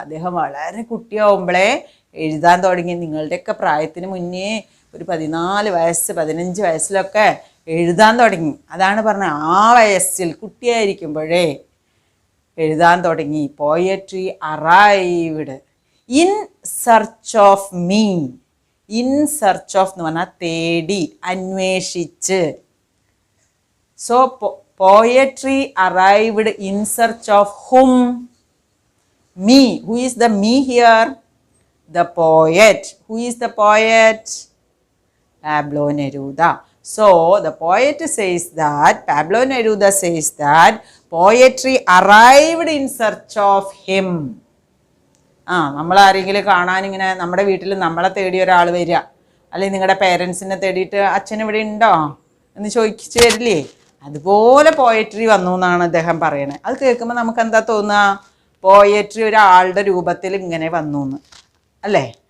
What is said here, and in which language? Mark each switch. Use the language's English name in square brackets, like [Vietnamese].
[Malayalam] അദ്ദേഹം വളരെ കുട്ടിയാവുമ്പോഴേ എഴുതാൻ തുടങ്ങി. നിങ്ങളുടെയൊക്കെ പ്രായത്തിന് മുന്നേ ഒരു 14 വയസ്സ് 15 വയസ്സിലൊക്കെ എഴുതാൻ തുടങ്ങി. അതാണ് പറഞ്ഞത്, ആ വയസ്സിൽ കുട്ടിയായിരിക്കുമ്പോഴേ എഴുതാൻ തുടങ്ങി. [English] Poetry arrived in search of me. In search of [Malayalam] എന്ന് പറഞ്ഞാൽ തേടി, അന്വേഷിച്ച്. [English] So poetry arrived in search of whom? Me. Who is the me here? The poet. Who is the poet? Pablo Neruda. So the poet says that, Pablo Neruda says that poetry arrived in search of him. [Malayalam] നമ്മളാരെങ്കിലും കാണാനിങ്ങനെ നമ്മുടെ വീട്ടിൽ നമ്മളെ തേടി ഒരാൾ വരിക, അല്ലെങ്കിൽ നിങ്ങളുടെ പേരൻസിനെ തേടിയിട്ട് അച്ഛൻ ഇവിടെ ഉണ്ടോ എന്ന് ചോദിച്ചു വരില്ലേ? അതുപോലെ പോയട്രി വന്നു എന്നാണ് അദ്ദേഹം പറയണത്. അത് കേൾക്കുമ്പോൾ നമുക്ക് എന്താ തോന്നുക? പോയട്രി ഒരാളുടെ രൂപത്തിൽ ഇങ്ങനെ വന്നു എന്ന്. അല്ലേ?